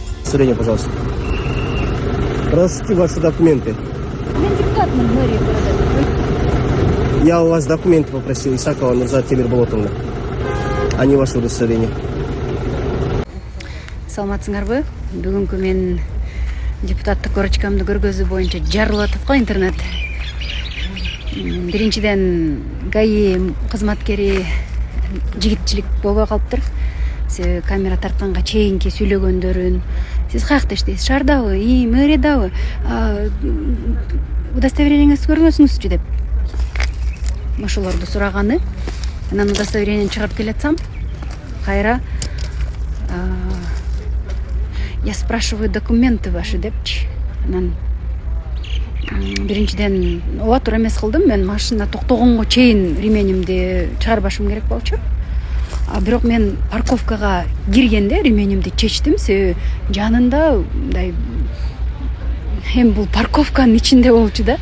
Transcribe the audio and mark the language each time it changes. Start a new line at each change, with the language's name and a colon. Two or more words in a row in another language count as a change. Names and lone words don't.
Russian: удостоверение, пожалуйста. Продолжите ваши документы.
Kyrgyz: Мен депутатмын
Russian: мэрия города. Я у вас документы попросил, Исакова Нурзат Темирболотовна, а не ваше удостоверение.
Kyrgyz: Саламатсыңарбы? Бүгүнкү мен депутаттык корочкамды көргөзүү боюнча жарылып атып го интернет. Биринчиден ГАИ кызматкери жигитчилик болбой калыптыр. Себеби камера тартканга чейинки сүйлөгөндөрүн сиз каякта иштейсиз? Шаардабы? Мэриядабы? Удостоверениеңизди көргөзүңүзчү деп ошолорду сураганы. Анан удостоверениени чыгарып келатсам, кайра
Russian: я спрашиваю документы ваши
Kyrgyz: депчи. Анан биринчиден ооба туура эмес кылдым. Мен машина токтогонго чейин ременимди чыгарбашым керек болчу. Бирок мен парковкага киргенде ременимди чечтим. Себеби жанында мындай эми бул парковканын ичинде болчу да.